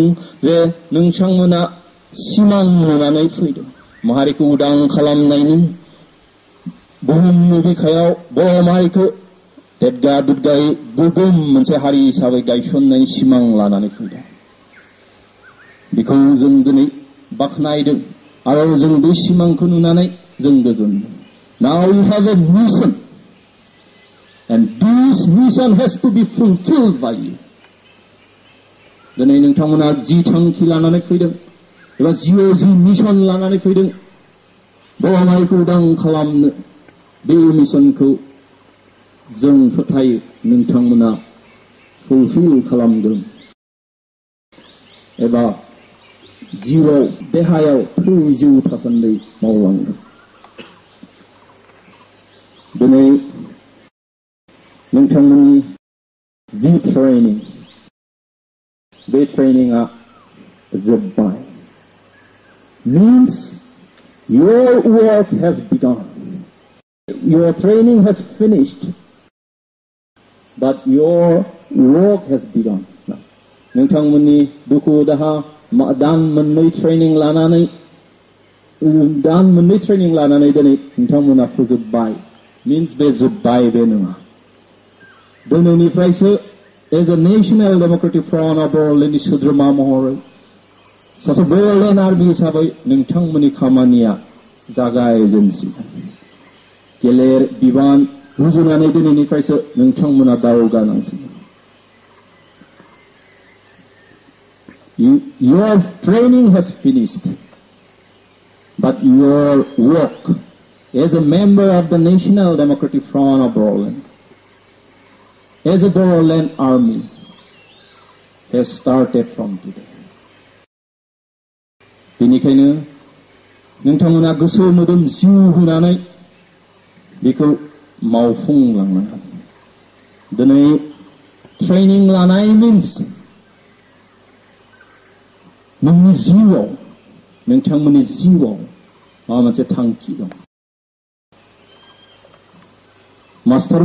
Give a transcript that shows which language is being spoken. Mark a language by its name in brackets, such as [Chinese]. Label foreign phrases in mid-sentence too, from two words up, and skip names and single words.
[Bodo] जे नोंथांमोना सिमां नुनानै फैदों माहारिखौ उदां खालामनायनि बुहुमनि बिखायाव बर' माहारिखौ देदगा दुदगायै गोगोम मोनसे हारि हिसाबै गायसननायनि सिमां लानानै फैदों बेखौ जों दिनै बाख्नायदों आरो जों बे सिमांखौ नुनानै जों गोजोनदों [English] Now you have a mission and this mission has to be fulfilled by you [Bodo] दिनै नोंथांमोना जि थांखि लानानै फैदों एबा जिउआव जि मिशन लानानै फैदों बर' माहारिखौ उदां खालामनो बे मिशनखौ जों फोथायो नोंथांमोना फुलफिल खालामगोन एबा जिउआव देहायाव थैजौ थासान्दै मावलांगोन दिनै नोंथांमोननि जि ट्रेनिं बे ट्रेनिंआ जोब्बाय [English] means your work has begun [Bodo] your training has finished but your work has begun नोंथांमोननि दुखु दाहा दान मोननै ट्रेनिं लानानै दिनै नोंथांमोना फोजोबबाय means बे जोब्बाय बे नङा दिनैनिफ्रायसो [English] as a [Bodo] national democratic front of बर'लेण्डनि सोद्रोमा महरै सासे बर'लेण्ड आर्मि हिसाबै नोंथांमोननि खामानिया जागायजेनसिगोन गेलेर बिबान रुजुनानै दिनैनिफ्रायसो नोंथांमोना दावगानांसिगोन [English] Your training has finished but your work as a member of the National Democratic Front of Boroland as a Boroland army has started from today [Bodo] बेनिखायनो नोंथांमोना गोसो मोदोम जिउ होनानै बेखौ मावफुंलांनांगोन दिनै ट्रेनिं लानाय मिन्स नोंनि जिउआव नोंथांमोननि जिउआव माबा मोनसे थांखि दं मास्टार